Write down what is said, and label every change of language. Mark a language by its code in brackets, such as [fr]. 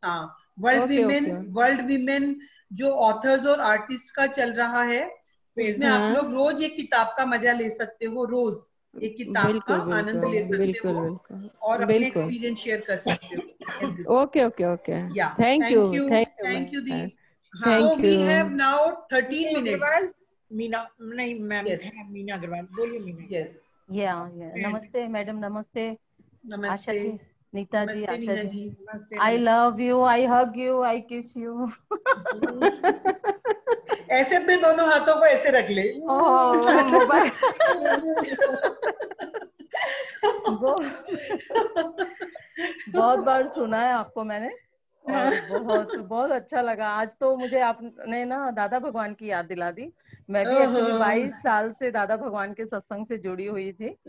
[hi] हाँ, world women जो authors और आर्टिस्ट का चल रहा है, उसमें आप लोग रोज एक किताब का मजा ले सकते हो, रोज एक किताब का आनंद ले सकते हो और अपने एक्सपीरियंस शेयर कर सकते हो। [en] Okay thank you दी। So we have now 13 minutes. [hi] Meena नहीं मैम, मीना अग्रवाल, बोलिए मीना। [en] Yes. [hi] नमस्ते मैडम, नमस्ते आशा जी, नीता जी, Asha ji, [en] I love you, I hug you, I kiss you. [hi] ऐसे अपने दोनों हाथों को ऐसे रख ले। मोबाइल बहुत बार सुना है आपको मैंने और बहुत अच्छा लगा। आज तो मुझे आपने ना दादा भगवान की याद दिला दी। मैं भी एक्चुअली 22 साल से दादा भगवान के सत्संग से जुड़ी हुई थी।